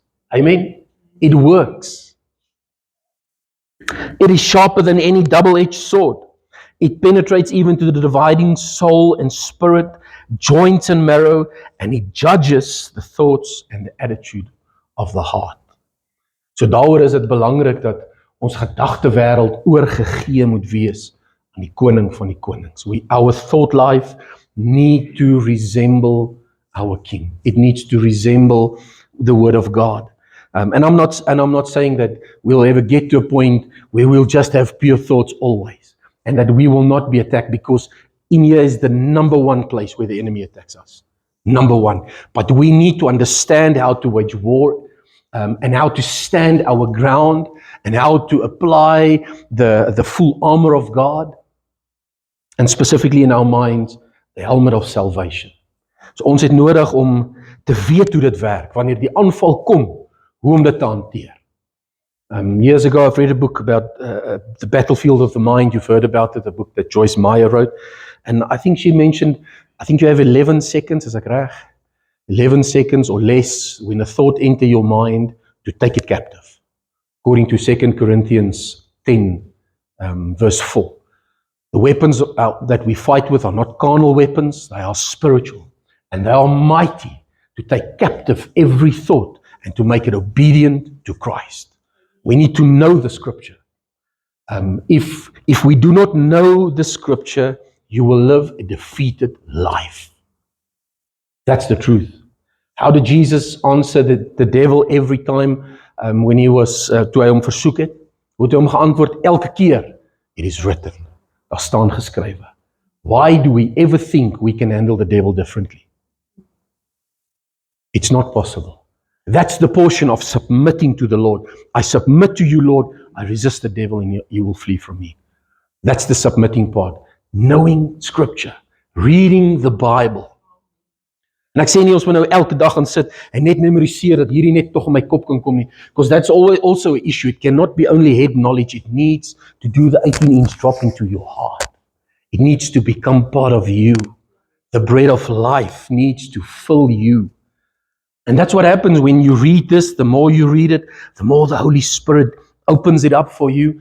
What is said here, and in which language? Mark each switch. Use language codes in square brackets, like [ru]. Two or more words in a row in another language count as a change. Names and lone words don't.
[en] Amen? It works. It is sharper than any double-edged sword. It penetrates even to the dividing soul and spirit, joints and marrow, and it judges the thoughts and the attitude of the heart. [af] So daaroor is dit belangrik dat ons gedagtewêreld oorgegee moet wees aan die koning van die konings. [en] Our thought life need to resemble our king. It needs to resemble the Word of God. And I'm not saying that we'll ever get to a point where we'll just have pure thoughts always, and that we will not be attacked, because in here is the number one place where the enemy attacks us. Number one. But we need to understand how to wage war, and how to stand our ground, and how to apply the full armor of God, and specifically in our minds, the helmet of salvation. [af] So ons het nodig om te weet hoe dit werk, wanneer die aanval kom, hoe om dit te hanteer. [en] Years ago, I've read a book about the battlefield of the mind. You've heard about it, the book that Joyce Meyer wrote. And I think she mentioned, I think you have 11 seconds, [af] is ek reg? [en] 11 seconds or less when a thought enter your mind to take it captive. According to 2 Corinthians 10, verse 4. The weapons that we fight with are not carnal weapons, they are spiritual. And they are mighty to take captive every thought and to make it obedient to Christ. We need to know the Scripture. If we do not know the Scripture, you will live a defeated life. That's the truth. How did Jesus answer the devil every time when he was, [af] toe hy hom versoek het? Hoe het hy hom geantwoord? Elke keer, [en] it is written. [af] Daar staan geskrywe. [en] Why do we ever think we can handle the devil differently? It's not possible. That's the portion of submitting to the Lord. I submit to you, Lord. I resist the devil and you will flee from me. That's the submitting part. Knowing Scripture. Reading the Bible. [af] En ek sê nie ons moet nou elke dag gaan sit en net memoriseer dat hierdie net tog in my kop kan kom nie. [en] Because that's also an issue. It cannot be only head knowledge. It needs to do the 18-inch drop into your heart. It needs to become part of you. The bread of life needs to fill you. And that's what happens when you read this. The more you read it, the more the Holy Spirit opens it up for you.